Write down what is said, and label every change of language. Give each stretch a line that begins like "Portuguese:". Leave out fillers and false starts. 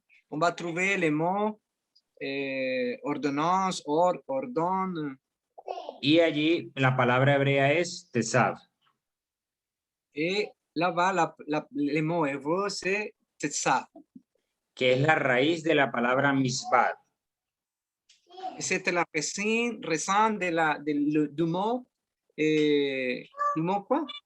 French: On va trouver les mots ordonnance, ordonne.
Spanish: Y allí la palabra hebrea es tesav.
French: Et là-bas, les mots hébreux, c'est ça.
Spanish: Que es la raíz de la palabra misbah.
French: C'est la racine du mot quoi?